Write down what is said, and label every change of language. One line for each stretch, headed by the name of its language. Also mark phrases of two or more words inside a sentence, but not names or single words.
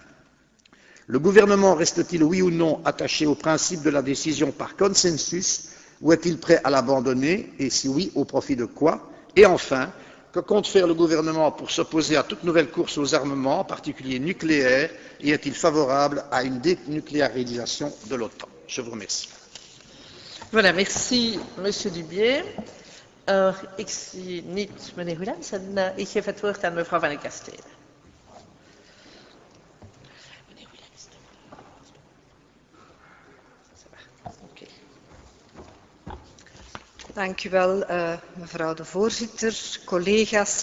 French: Le gouvernement reste-t-il, oui ou non, attaché au principe de la décision par consensus ou est-il prêt à l'abandonner et si oui, au profit de quoi? Et enfin, que compte faire le gouvernement pour s'opposer à toute nouvelle course aux armements, en particulier nucléaires, et est-il favorable à une dénucléarisation de l'OTAN? Je vous remercie. Voilà, merci Monsieur Dubié.
Dutch: Ik zie niet meneer Willems en ik geef het woord aan mevrouw Van den Kastelen. Dank u wel, mevrouw de voorzitter, collega's.